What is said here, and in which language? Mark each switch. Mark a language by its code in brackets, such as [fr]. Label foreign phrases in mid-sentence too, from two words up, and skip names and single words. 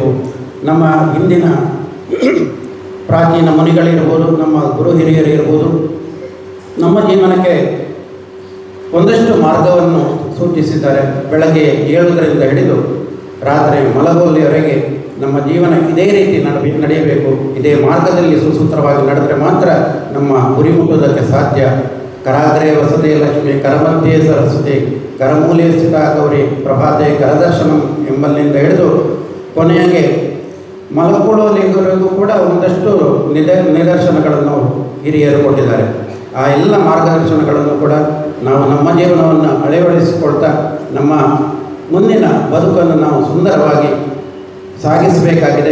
[kn] ನಮ್ಮ ಹಿಂದಿನ ಪ್ರಾಚೀನ ಮುನಿಗಳಿರ್ಬೋದು, ನಮ್ಮ ಗುರು ಹಿರಿಯರಿರ್ಬೋದು, ನಮ್ಮ ಜೀವನಕ್ಕೆ ಒಂದಷ್ಟು ಮಾರ್ಗವನ್ನು ಸೂಚಿಸಿದ್ದಾರೆ. ಬೆಳಗ್ಗೆ 7ರಿಂದ ಹಿಡಿದು ರಾತ್ರಿ ಮಲಗುವಲ್ಲಿವರೆಗೆ ನಮ್ಮ ಜೀವನ ಇದೇ ರೀತಿ ನಡೆಯಬೇಕು. ಇದೇ ಮಾರ್ಗದಲ್ಲಿ ಸುಸೂತ್ರವಾಗಿ ನಡೆದರೆ ಮಾತ್ರ ನಮ್ಮ ಗುರಿ ಮುಟ್ಟುವುದಕ್ಕೆ ಸಾಧ್ಯ. [sa] ಕರಾಗ್ರೇ ವಸತೆ ಲಕ್ಷ್ಮಿ, ಕರಮಧ್ಯೆ ಸರಸ್ವತಿ, ಕರಮೂಲೆ ಸ್ಥಿತ ಗೌರಿ, ಪ್ರಭಾತೆ ಕರದರ್ಶನಂ [kn] ಎಂಬಲ್ಲಿಂದ ಹಿಡಿದು ಕೊನೆಗೆ ಮಲಕೊಳ್ಳುವಲ್ಲಿವರೆಗೂ ಕೂಡ ಒಂದಷ್ಟು ನಿದರ್ಶನಗಳನ್ನು ಹಿರಿಯರು ಕೊಟ್ಟಿದ್ದಾರೆ. ಆ ಎಲ್ಲ ಮಾರ್ಗದರ್ಶನಗಳನ್ನು ಕೂಡ ನಾವು ನಮ್ಮ ಜೀವನವನ್ನು ಅಳವಡಿಸಿಕೊಳ್ತಾ ನಮ್ಮ ಮುಂದಿನ ಬದುಕನ್ನು ನಾವು ಸುಂದರವಾಗಿ ಸಾಗಿಸಬೇಕಾಗಿದೆ.